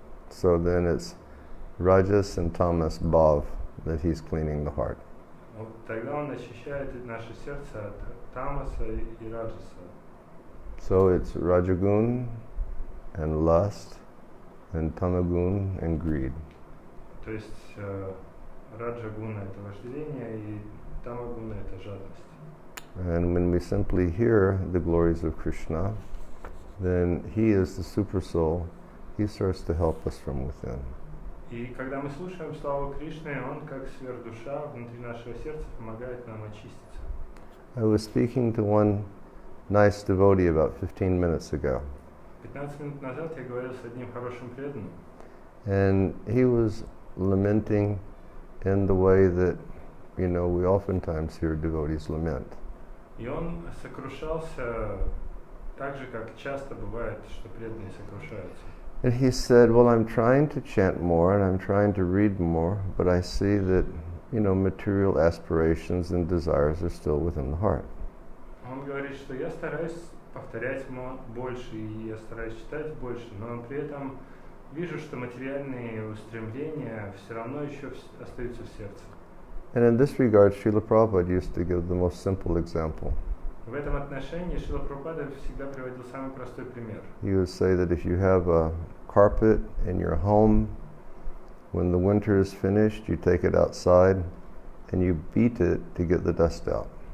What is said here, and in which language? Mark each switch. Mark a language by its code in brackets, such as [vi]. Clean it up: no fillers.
[en] So then it's rajas and tamas bhav that he's cleaning the heart. [ru] Тогда он очищает наше сердце от тамаса и раджаса. [en] So it's rajagun and lust and tamagun and greed. [ru] То есть раджагуна это вожделение и тамагуна это жадность. [en] And when we simply hear the glories of Krishna, then he is the super soul. He starts to help us from within. [ru] И когда мы слушаем славу Кришны, он как сверхдуша внутри нашего сердца помогает нам очиститься. [en] I was speaking to one nice devotee about 15 minutes ago. [ru] 15 минут назад я говорил с одним хорошим преданным. [en] And he was lamenting in the way that, we oftentimes hear devotees lament. [ru] И он сокрушался так же, как часто бывает, что преданные сокрушаются. [en] And he said, well, I'm trying to chant more and I'm trying to read more, but I see that, material aspirations and desires are still within the heart. [ru] Он говорит, что я стараюсь повторять больше, и я стараюсь читать больше, но при этом вижу, что материальные устремления все равно еще остаются в сердце. [en] And in this regard, Srila Prabhupada used to give the most simple example. [ru] В этом отношении Шрила Прабхупада всегда приводил самый простой пример. [en] He would say that if you have a carpet in your home, when the winter is finished, you take it outside and you beat it to get the dust out.